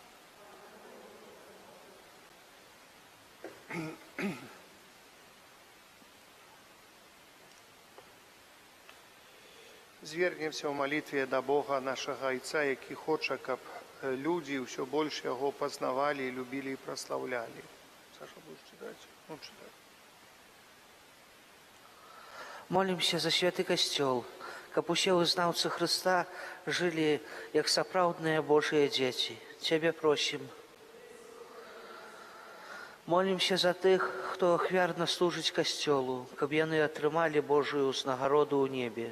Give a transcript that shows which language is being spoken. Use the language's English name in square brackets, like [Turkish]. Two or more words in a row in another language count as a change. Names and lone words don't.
[Belarusian] Звергнемся ў малітве да Бога нашага Айца, які хоча, каб людзі ўсё больш Яго пазнавалі, любілі і праслаўлялі. [Russian] Саша, будеш читать? Ну, читай. [Belarusian] Молимся за святы касцёл, каб усе вызнаўцы Хрыста жылі як сапраўдныя Божыя дзеці. Цябе просім. Молимся за тых, хто ахвярна служыць касцёлу, каб яны атрымалі Божую ўзнагароду ў небе.